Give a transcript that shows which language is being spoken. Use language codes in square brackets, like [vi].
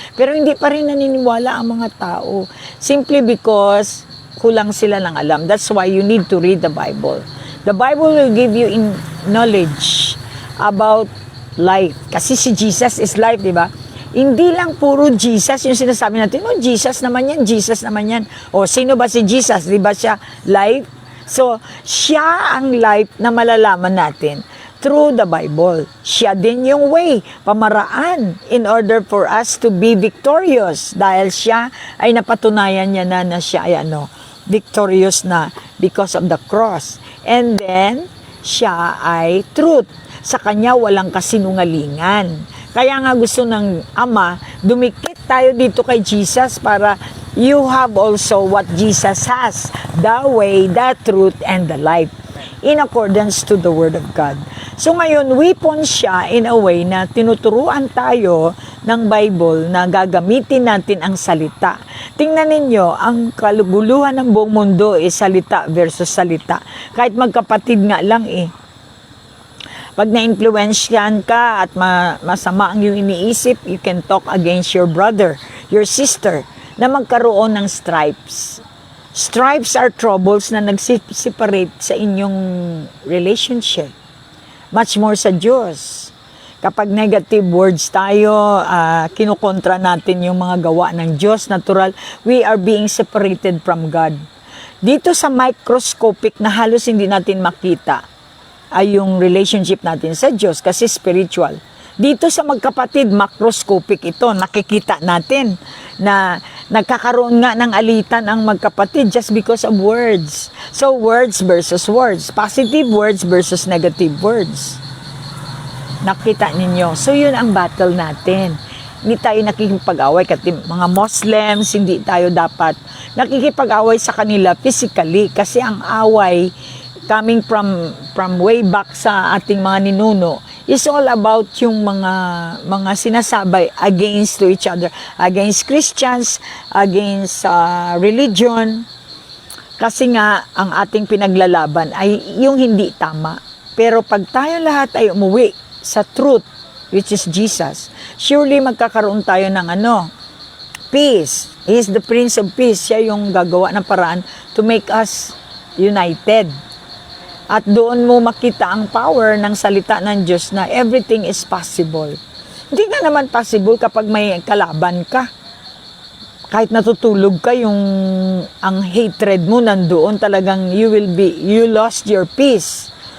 [tl] Pero hindi pa rin naniniwala ang mga tao simply because kulang sila ng alam. [en] That's why you need to read the Bible. The Bible will give you knowledge about life. [tl] Kasi si Jesus is life, di ba? Hindi lang puro Jesus yung sinasabi natin, no, Jesus naman yan, Jesus naman yan. O, sino ba si Jesus? Di ba siya life? So, siya ang life na malalaman natin through the Bible. [en] Siya din yung way, pamaraan, in order for us to be victorious. [tl] Dahil siya ay napatunayan niya na siya ay victorious na because of the cross. And then, siya ay truth. Sa Kanya walang kasinungalingan. [en] Kaya nga gusto ng Ama, dumikit tayo dito kay Jesus para you have also what Jesus has, the way, the truth, and the life. in accordance to the Word of God. [tl] So ngayon, weapon siya in a way na tinuturuan tayo ng Bible na gagamitin natin ang salita. Tingnan ninyo, ang kaluguluhan ng buong mundo is salita versus salita. Kahit magkapatid nga lang eh. Pag na-influensyan ka at masama ang iyong iniisip, you can talk against your brother, your sister, na magkaroon ng stripes. Stripes are troubles na nag-separate sa inyong relationship. Much more sa Diyos. Kapag negative words tayo, kinukontra natin yung mga gawa ng Diyos, natural, we are being separated from God. Dito sa microscopic na halos hindi natin makita, ay yung relationship natin sa Diyos kasi spiritual. Dito sa magkapatid, macroscopic ito. Nakikita natin na nagkakaroon nga ng alitan ang magkapatid just because of words. [en] So, words versus words. Positive words versus negative words. [tl] Nakita ninyo. So, yun ang battle natin. Hindi tayo nakikipag-away. Kasi mga Muslims, hindi tayo dapat nakikipag-away sa kanila physically. Kasi ang away coming from way back sa ating mga ninuno is all about yung mga sinasabay against to each other, against Christians, against religion. Kasi nga ang ating pinaglalaban ay yung hindi tama. Pero pag tayo lahat ay umuwi sa truth, which is Jesus, surely magkakaroon tayo ng peace. [en] He is the Prince of Peace. [tl] Siya yung gagawa ng paraan to make us united. At doon mo makita ang power ng salita ng Diyos na everything is possible. Hindi nga naman possible kapag may kalaban ka. Kahit natutulog ka, ang hatred mo nandoon, talagang you lost your peace.